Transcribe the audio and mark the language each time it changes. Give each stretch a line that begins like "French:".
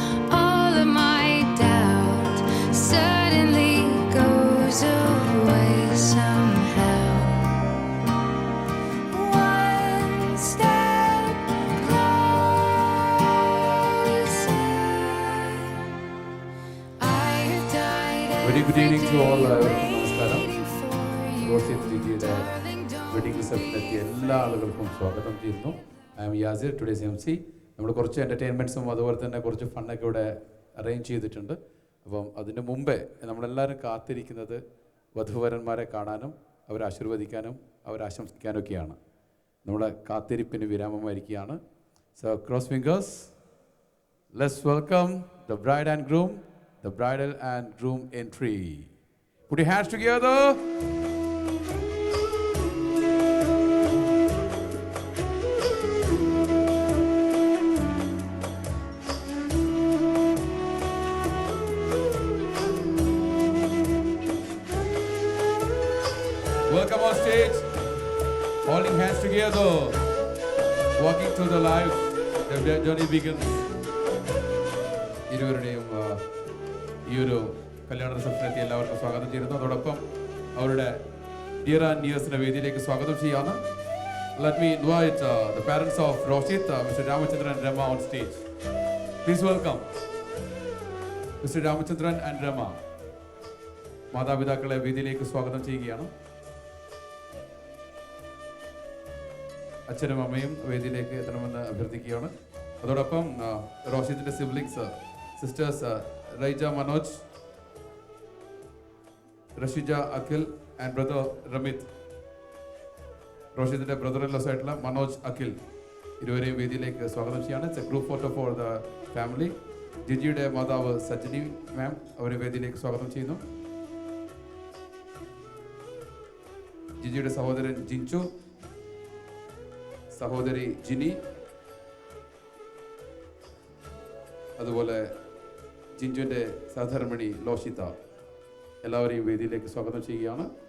English: All of my doubt suddenly goes away somehow. One step closer. I have died. Very good evening to all.
Malayalam: നമസ്കാരം. Roshith ജിജിയുടെ wedding റിസപ്ഷനിലെത്തിയ എല്ലാ ആളുകൾക്കും സ്വാഗതം ചെയ്യുന്നു.
English: I am Yasir, today's MC.
Malayalam: നമ്മൾ കുറച്ച് എൻ്റർടൈൻമെൻറ്റ്സും അതുപോലെ തന്നെ കുറച്ച് ഫണ്ണൊക്കെ ഇവിടെ അറേഞ്ച് ചെയ്തിട്ടുണ്ട്. അപ്പം അതിന് മുമ്പേ നമ്മളെല്ലാവരും കാത്തിരിക്കുന്നത് വധുവരന്മാരെ കാണാനും അവരെ ആശീർവദിക്കാനും അവരെ ആശംസിക്കാനൊക്കെയാണ്. നമ്മുടെ കാത്തിരിപ്പിന് വിരാമമായിരിക്കുകയാണ്.
English: So cross fingers, let's welcome the bride and groom, the bridal and groom entry. Put your hands together. Welcome on stage. Holding hands together. Walking through the life. The journey begins.
Malayalam: ഇരുവരുടെയും ഈ ഒരു കല്യാണ റിസപ്ഷനെത്തി എല്ലാവർക്കും സ്വാഗതം ചെയ്യുന്നു. അതോടൊപ്പം അവരുടെ dear and നിയേഴ്സിന്റെ വേദിയിലേക്ക് സ്വാഗതം ചെയ്യാണ്.
English: Let me invite the parents of Roshit, Mr. Ramachandran and Rama on stage. Please welcome Mr. Ramachandran and Rama.
Malayalam: മാതാപിതാക്കളെ വേദിയിലേക്ക് സ്വാഗതം ചെയ്യുകയാണ്. അച്ഛനും അമ്മയും വേദിയിലേക്ക് എത്തണമെന്ന് അഭ്യർത്ഥിക്കുകയാണ്. അതോടൊപ്പം റോഷിത്തിന്റെ siblings, sisters Raija Manoj, Rashija Akhil and brother Ramit. റോഷിദിന്റെ brother-in-loss ആയിട്ടുള്ള മനോജ് അഖിൽ ഇരുവരെയും വേദിയിലേക്ക് സ്വാഗതം ചെയ്യാണ്.
English: It's a group photo for the family.
Malayalam: ജിജിയുടെ മാതാവ് സജിനി മാം അവരെ വേദിയിലേക്ക് സ്വാഗതം ചെയ്യുന്നു. ജിജിയുടെ സഹോദരൻ ജിൻചു, സഹോദരി ജിനി, അതുപോലെ ജിൻജുവിൻ്റെ സഹധർമ്മിണി ലോഷിത, എല്ലാവരെയും വേദിയിലേക്ക് സ്വാഗതം ചെയ്യുകയാണ്.